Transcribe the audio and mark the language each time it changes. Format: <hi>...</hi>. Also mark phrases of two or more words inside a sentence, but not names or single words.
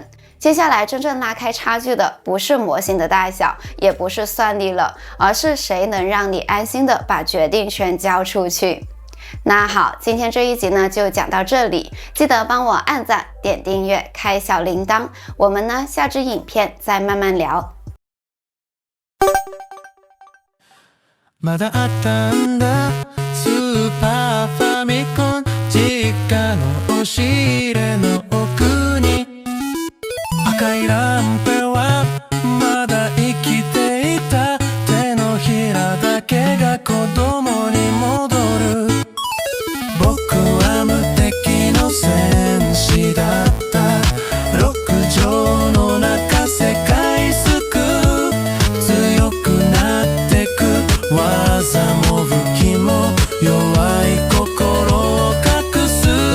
<zh>接下来真正拉开差距的不是模型的大小，也不是算力了，而是谁能让你安心的把决定权交出去。那好，今天这一集呢就讲到这里，记得帮我按赞、点订阅、开小铃铛，我们呢下支影片再慢慢聊。</zh> <ja>まだあったんだスーパーファミコン実家の押し入れの奥に赤いランプはまだ生きていた手のひらだけが子供に戻る僕は無敵の戦士だったロック城の中世界救う強くなってく技も武器も弱い心を隠す</ja>